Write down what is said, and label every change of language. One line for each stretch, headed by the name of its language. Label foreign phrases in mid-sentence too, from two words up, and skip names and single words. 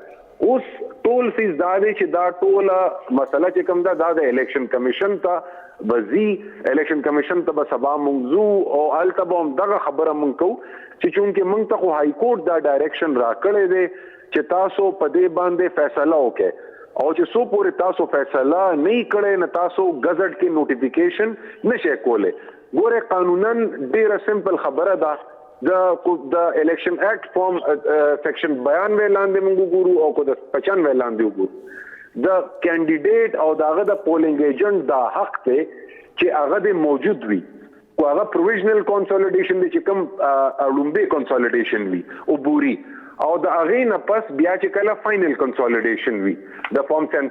Pashto: اوس ټول فیس دا دی چې دا ټوله مسله چې کوم ده دا د الیکشن کمیشن ته وزي الیکشن کمیشن ته به سبا موضوع او هلته به هم دغه خبره مونږ کوو چې چونکې مونږ ته خو های کورټ دا ډایرکشن راکړی دی چې تاسو په دې باندې فیصله وکړئ او چې څو پورې تاسو فیصله نه کړئ نه تاسو گزټ کې نوټیفیکیشن نشئ کولی. ګوره قانونا ډیره سمپل خبره ده. د الیکشن ایکٹ فارم سیکشن 92 لاندې موږ ګورو او کو د 95 لاندې وګورو د کینډیډیټ او دغه د
English: polling agent
Pashto: دا حق ته چې هغه د موجود وي کو هغه
English: provisional consolidation
Pashto: دی چې کوم لومبي کنسولیډیشن وي او بوري او د هغې نه پس بیا چې کله
English: final consolidation
Pashto: وي د فارم